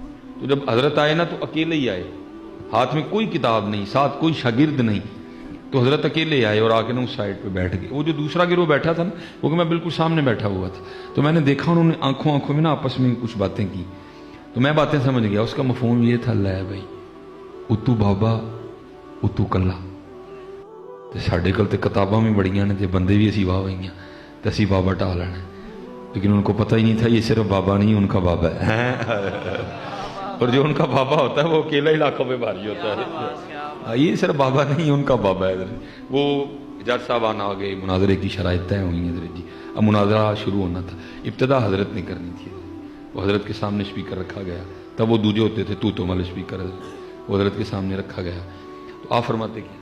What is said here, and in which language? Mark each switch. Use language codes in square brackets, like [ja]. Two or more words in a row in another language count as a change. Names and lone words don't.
[ur] تو جب حضرت آئے نا تو اکیلے ہی آئے، ہاتھ میں کوئی کتاب نہیں، ساتھ کوئی شاگرد نہیں، تو حضرت اکیلے آئے اور آ کے نا اس سائڈ پہ بیٹھ گئے۔ وہ جو دوسرا گروہ بیٹھا تھا نا، وہ کہ میں بالکل سامنے بیٹھا ہوا تھا، تو میں نے دیکھا انہوں نے آنکھوں میں نا آپس میں کچھ باتیں کی، تو میں باتیں سمجھ گیا، اس کا مفہوم یہ تھا، [pa] لے بھائی اتو بابا اتو کلا، تے ساڈے کول تے کتاباں بھی بڑیاں نے تے بندے بھی اسی واہ ہوئیاں تے اسی بابا ٹا لینا، [ur] لیکن ان کو پتہ ہی نہیں تھا یہ صرف بابا نہیں ان کا بابا ہے، اور جو ان کا بابا ہوتا ہے وہ اکیلا علاقوں میں بھاری ہوتا ہے، یہ صرف بابا نہیں ان کا بابا ہے۔ وہ جج صاحبان آ گئے، مناظرے کی شرائط طے ہوئی ہیں حضرت جی، اب مناظرہ شروع ہونا تھا، ابتدا حضرت نے کرنی تھی، وہ حضرت کے سامنے اسپیکر رکھا گیا، تب وہ دوجے ہوتے تھے تو والے اسپیکر، وہ حضرت کے سامنے رکھا گیا، تو آپ فرماتے کیا؟